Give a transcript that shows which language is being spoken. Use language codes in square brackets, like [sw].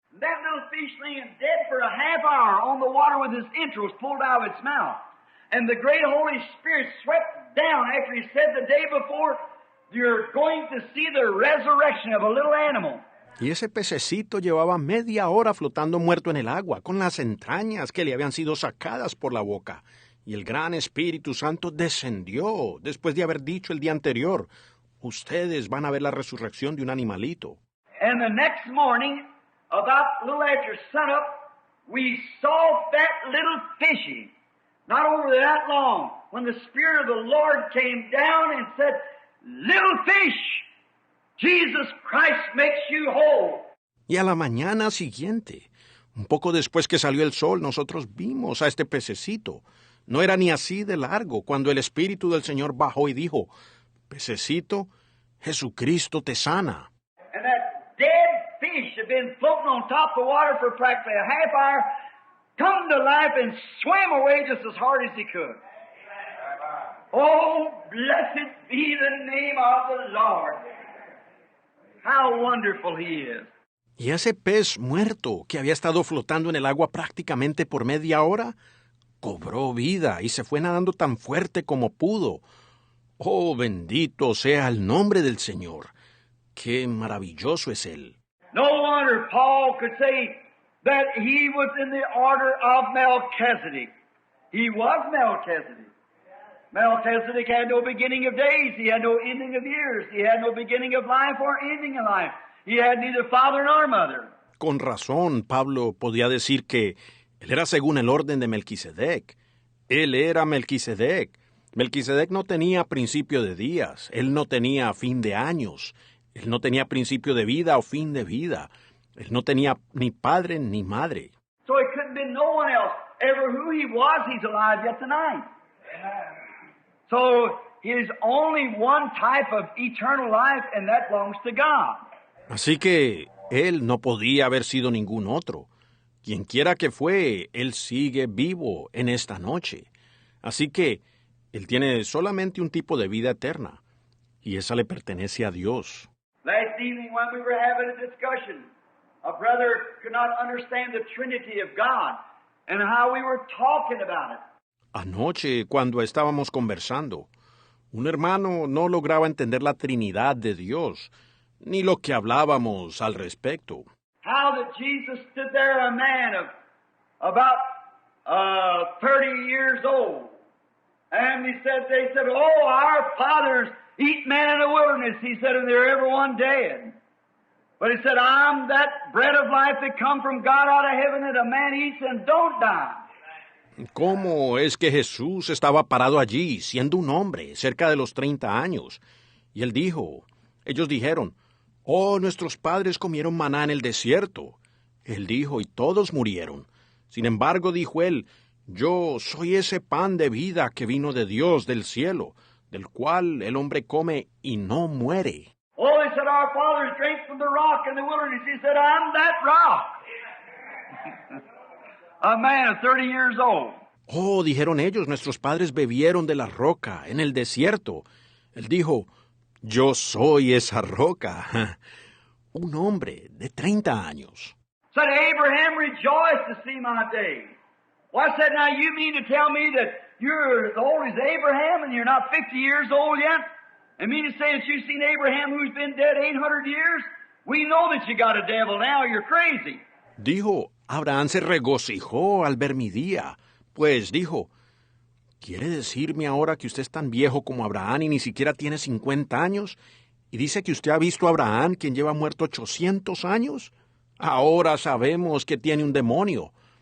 [en] That little fish laying dead for a half hour on the water with his entrails pulled out of its mouth. And the great Holy Spirit swept down after he said the day before, you're going to see the resurrection of a little animal. [es] Y ese pececito llevaba media hora flotando muerto en el agua, con las entrañas que le habían sido sacadas por la boca. Y el gran Espíritu Santo descendió después de haber dicho el día anterior, ustedes van a ver la resurrección de un animalito. [en] And the next morning, about a little after sunup, we saw that little fishy, not over that long, when the Spirit of the Lord came down and said, little fish, Jesus Christ makes you whole. [es] Y a la mañana siguiente, un poco después que salió el sol, nosotros vimos a este pececito. No era ni así de largo cuando el Espíritu del Señor bajó y dijo, pececito, Jesucristo te sana. [en] And that dead fish had been floating on top of the water for practically a half hour, come to life and swam away just as hard as he could. Oh, blessed be the name of the Lord. How wonderful He is. [es] Y ese pez muerto que había estado flotando en el agua prácticamente por media hora, cobró vida y se fue nadando tan fuerte como pudo. Oh, bendito sea el nombre del Señor. Qué maravilloso es Él. [en] No wonder Paul could say that he was in the order of Melchizedek. He was Melchizedek. Melchizedek had no beginning of days. He had no ending of years. He had no beginning of life or ending of life. He had neither father nor mother. [es] Con razón, Pablo podía decir que él era según el orden de Melquisedec. Él era Melquisedec. Melquisedec no tenía principio de días. Él no tenía fin de años. Él no tenía principio de vida o fin de vida. Él no tenía ni padre ni madre. [en] So it couldn't be no one else. Ever who he was, he's alive yet tonight. So he's only one type of eternal life, and that belongs to God. [es] Así que él no podía haber sido ningún otro. Quienquiera que fue, él sigue vivo en esta noche. Así que él tiene solamente un tipo de vida eterna, y esa le pertenece a Dios. [en] Last evening when we were having a discussion, a brother could not understand the Trinity of God and how we were talking about it. [es] Anoche, cuando estábamos conversando, un hermano no lograba entender la Trinidad de Dios, ni lo que hablábamos al respecto. [en] How that Jesus stood there, a man of about 30 years old, And they said, oh, our fathers eat manna in the wilderness. He said, and they're every one dead. But he said, I'm that bread of life that come from God out of heaven that a man eats and don't die. [es] ¿Cómo es que Jesús estaba parado allí, siendo un hombre, cerca de los 30 años? Y él dijo, ellos dijeron, oh, nuestros padres comieron maná en el desierto. Él dijo, y todos murieron. Sin embargo, dijo él, yo soy ese pan de vida que vino de Dios del cielo, del cual el hombre come y no muere. [en] Oh, they said, our fathers drank from the rock in the wilderness. He said, I'm that rock. A man of 30 years old. [es] Oh, dijeron ellos, nuestros padres bebieron de la roca en el desierto. Él dijo, yo soy esa roca. Un hombre de 30 años. [en] Said, Abraham rejoiced to see my day. Well, I said, now you mean to tell me that you're as old as Abraham and you're not 50 years old yet? And mean to say that you've seen Abraham who's been dead 800 years? We know that you got a devil now, you're crazy. [es] Dijo, Abraham se regocijó al ver mi día. Pues dijo, ¿quiere decirme ahora que usted es tan viejo como Abraham y ni siquiera tiene 50 años? ¿Y dice que usted ha visto a Abraham, quien lleva muerto 800 años? Ahora sabemos que tiene un demonio.